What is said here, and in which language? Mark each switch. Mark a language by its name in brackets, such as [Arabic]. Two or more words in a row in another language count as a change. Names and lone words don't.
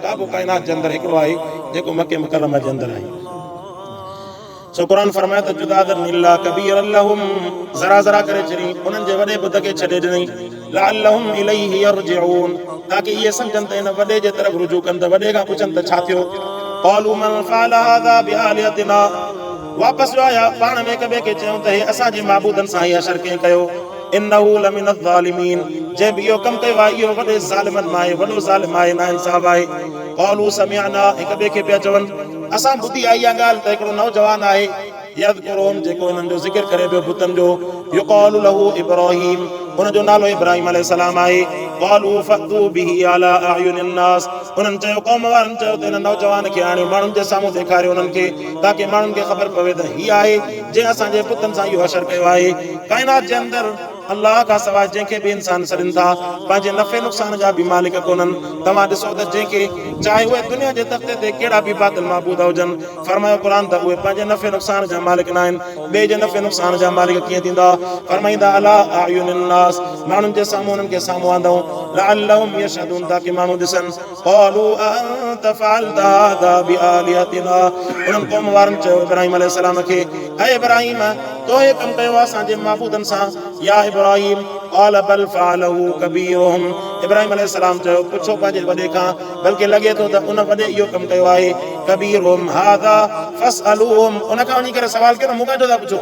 [Sindhi] काबो काइनात जे अंदरि हिकिड़ो आहे जेको मके मुकरमा जे अंदरि आहे। सो क़ुरान फरमाए त [Arabic] جذاذا إلا كبيرا لهم, [Sindhi] ज़रा ज़रा करे छॾी उन्हनि जे वॾे बुत खे छॾे ॾिनई, [Arabic] لعلهم إليه يرجعون, [Sindhi] ताकि इहे सम्झनि त इन वॾे जे तरफ़ रुजू कनि, त वॾे खां पुछनि त छा थियो। [Arabic] قالوا من فعل هذا بآلهتنا, [Sindhi] वापसि जो आया पाण में हिक ॿिए खे चयूं त हे असांजे माबूदनि सां इहा शर कंहिं कयो। [Arabic] إنه لمن ظالمين, [Sindhi] जंहिं बि इहो कमु कयो आहे इहो वॾे ज़ालिमनि मां आहे, वॾो ज़ालिम आहे, नाइंसाफ़ आहे। [Arabic] قالوا سمعنا, [Sindhi] हिक ॿिए खे पिया चवनि असां ॿुधी आहे इहा ॻाल्हि त हिकिड़ो नौजवान आहे यज़कुरुहुम, जेको हिननि जो ज़िक्र करे पियो बुतनि जो, [Arabic] يقال له إبراهيم, [Sindhi] हुनजो नालो इब्राहीम अलैहिस्सलाम आहे। [Arabic] قالوا فأتوا به على أعين الناس, [Sindhi] उन्हनि चयो क़ौम वारनि चयो त हिन नौजवान खे हाणे माण्हुनि जे साम्हूं ॾेखारियो उन्हनि खे, ताकि माण्हुनि खे ख़बर पवे त हीअ आहे जंहिं असांजे पुतनि सां इहो असरु कयो आहे। काइनात जे अंदरि अल्लाह खां सवाइ जंहिंखे बि इंसान सॾनि था पंहिंजे नफ़े नुक़सान जा बि मालिक कोन्हनि। तव्हां ॾिसो त जंहिंखे चाहे उहे दुनिया जे तख़्ते ते कहिड़ा बि बातिल माबूद हुजनि, फरमायो क़ुरान त उहे पंहिंजे नफ़े नुक़सान जा मालिक न आहिनि। ॿिए जे नफ़े नुक़सान जा मालिक कीअं थींदा? फरमाईंदा [Arabic] على أعين الناس, [Sindhi] माण्हुनि जे साम्हूं उन्हनि खे साम्हूं आंदऊं, [Arabic] لعلهم يشهدون, [Sindhi] ताकि माण्हू ॾिसनि। [Arabic] قالوا أأنت فعلت هذا بآلهتنا, [Sindhi] उन्हनि क़ौम वारनि चयो इब्राहीम अलैहिस्सलाम खे, ऐं इब्राहीम तो हे कमु कयो असांजे माबूदनि सां? [Arabic] يا إبراهيم قال بل فعله كبيرهم, [Sindhi] इब्राहीम अलैहिस्सलाम चयो पुछो पंहिंजे वॾे खां, बल्कि लॻे थो त उन वॾे इहो कमु कयो आहे। [Arabic] كبيرهم هذا فاسألوهم, [Sindhi] उन खां वञी करे सवाल कयो न, मूंखां छो था पुछो?